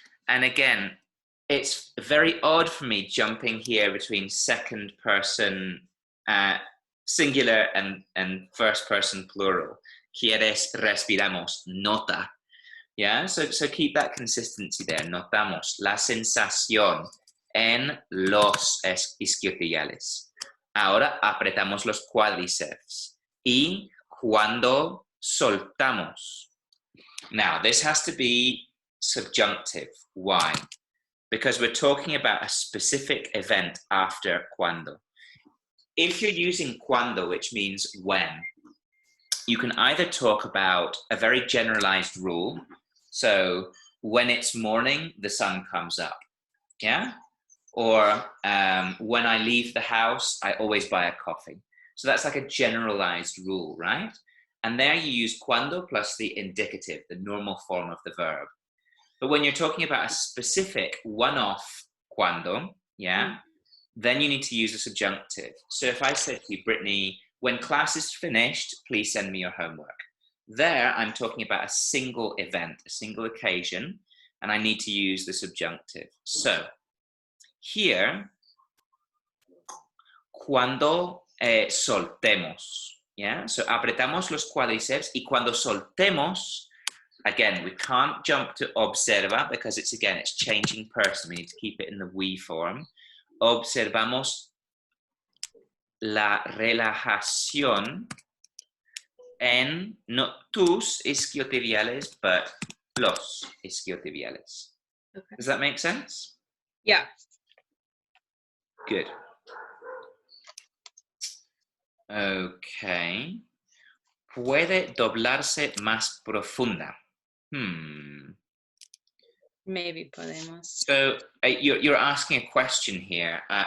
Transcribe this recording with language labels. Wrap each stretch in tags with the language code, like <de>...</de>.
<en>And again, it's very odd for me jumping here between second person singular and first person plural.</en> <es>Quieres, respiramos, nota.</es> <en>Yeah, so keep that consistency there.</en> <es>Notamos la sensación en los isquiotibiales. Ahora apretamos los cuádriceps. Y cuando soltamos.</es> <en>Now, this has to be subjunctive. Why? Because we're talking about a specific event after cuando. If you're using cuando, which means when, you can either talk about a very generalized rule. So when it's morning, the sun comes up. Yeah? Or when I leave the house, I always buy a coffee. So that's like a generalized rule, right? And there you use cuando plus the indicative, the normal form of the verb. But when you're talking about a specific one-off cuando, yeah, then you need to use a subjunctive. So if I said to you, Brittany, when class is finished, please send me your homework. There, I'm talking about a single event, a single occasion, and I need to use the subjunctive. So here,</en> <es>cuando soltemos, yeah? So apretamos los cuádriceps y cuando soltemos,</es> <en>Again, we can't jump to observa because it's changing person. We need to keep it in the we form.</en> <es>Observamos la relajación en not tus isquiotibiales, but los isquiotibiales.</es> <en>Okay. Does that make sense? Yeah. Good. Okay.</en> <es>Puede doblarse más profunda. Maybe podemos.</es> <en>So you're asking a question here,</en>